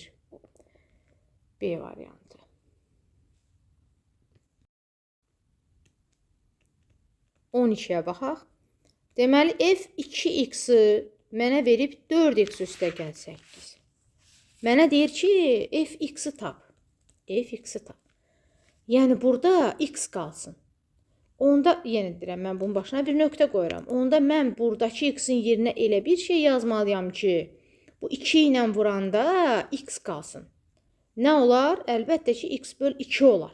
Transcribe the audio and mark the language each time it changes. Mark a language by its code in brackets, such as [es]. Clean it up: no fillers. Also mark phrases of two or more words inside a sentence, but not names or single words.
[az] B variantı. On 12-yə baxaq. Deməli, f2x-i mənə verib 4x üstə gəl 8. Mənə deyir ki, f-x-i tap. F-x-i tap. Yəni, burada x qalsın. Onda, yenə deyirəm, mən bunun başına bir nöqtə qoyuram. Onda mən buradakı x-in yerinə elə bir şey yazmalıyam ki, bu 2 ilə vuranda x qalsın. Nə olar? Əlbəttə ki, x böl 2 olar.